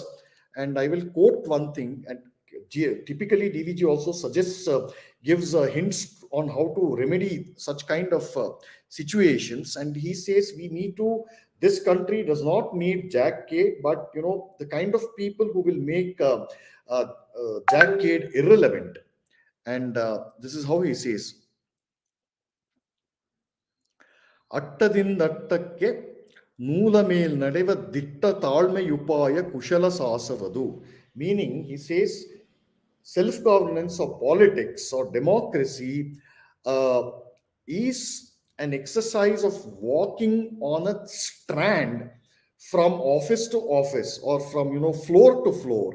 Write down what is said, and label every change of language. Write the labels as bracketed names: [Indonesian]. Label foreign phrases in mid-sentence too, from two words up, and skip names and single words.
[English] And I will quote one thing. And typically DVG also suggests, gives hints on how to remedy such kind of situations. And he says we need to, this country does not need Jack Cade, but the kind of people who will make Jack Cade irrelevant. And this is how he says: [Kannada] ಅಟ್ಟದಿಂದಟ್ಟಕ್ಕೆ ಮೂಲ ಮೇಲ್ ನಡೆವ ದಿಟ್ಟ ತಾಳ್ಮೆಯುಪಾಯ ಕುಶಲ ಸಾಸವದು. [English] Meaning, he says, self-governance or politics or democracy is an exercise of walking on a strand from office to office, or from floor to floor.